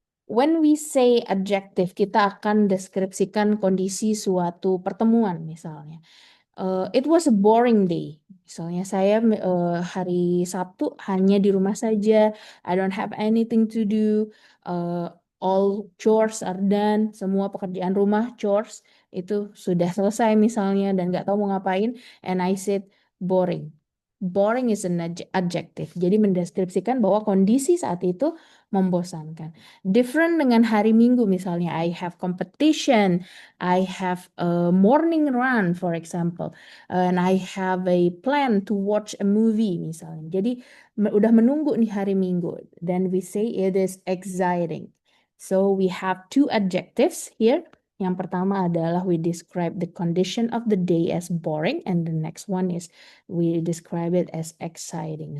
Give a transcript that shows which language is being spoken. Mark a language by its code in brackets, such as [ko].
[en] When we say adjective, [id] kita akan deskripsikan kondisi suatu pertemuan misalnya. [en] It was a boring day. [id] Misalnya saya hari Sabtu hanya di rumah saja. [en] I don't have anything to do. All chores are done. [id] Semua pekerjaan rumah, chores, itu sudah selesai misalnya dan nggak tahu mau ngapain. [en] And I said boring. Boring is an adjective. [id] Jadi mendeskripsikan bahwa kondisi saat itu membosankan. Different dengan hari Minggu misalnya. [en] I have competition. I have a morning run, for example, and I have a plan to watch a movie, misalnya. [id] Jadi udah menunggu nih hari Minggu. [en] Then we say it is exciting. So we have two adjectives here. [id] Yang pertama adalah [en] we describe the condition of the day as boring, and the next one is we describe it as exciting.